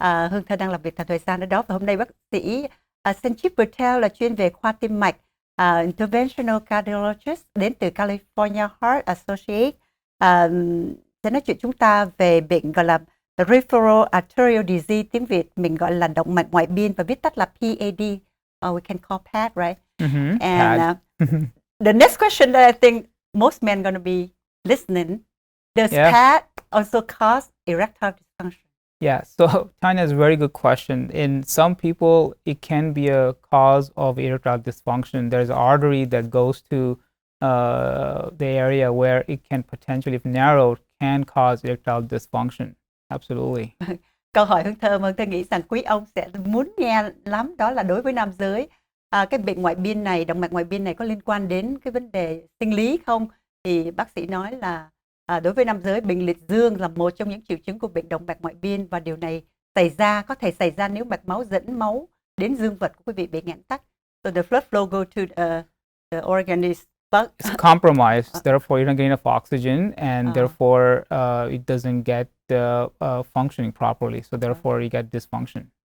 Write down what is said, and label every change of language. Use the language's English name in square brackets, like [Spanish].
[Vietnamese] Hương Thơ đang làm việc tại thời gian ở đó và hôm nay bác sĩ Sanjiv Patel là chuyên về khoa tim mạch, [English] interventional cardiologist [Vietnamese] đến từ California Heart Associate sẽ nói chuyện chúng ta về bệnh gọi là [English] peripheral arterial disease, [Vietnamese] tiếng Việt mình gọi là động mạch ngoại biên và viết tắt là PAD. [English] We can call PAD, right? And the next question that I think most men going to be listening, does PAD also cause erectile dysfunction? Yeah, so Tanya is a very good question. In some people, it can be a cause of erectile dysfunction. There's an artery that goes to the area where it can potentially, if narrowed, can cause erectile dysfunction. Absolutely. [Vietnamese] Câu hỏi Hương Thơ mà Hương Thơ nghĩ rằng quý ông sẽ muốn nghe lắm, đó là đối với nam giới, cái bệnh ngoại biên này, động mạch ngoại biên này có liên quan đến cái vấn đề sinh lý không? Thì bác sĩ nói là đối với nam giới, bệnh liệt dương là một trong những triệu chứng của bệnh động mạch ngoại biên và điều này có thể xảy ra nếu mạch máu dẫn máu đến dương vật của quý vị bị nghẽn tắc. [English] So the blood flow go to the organ is it's compromised, therefore you don't get enough oxygen, and therefore it doesn't get functioning properly. So therefore you get dysfunction.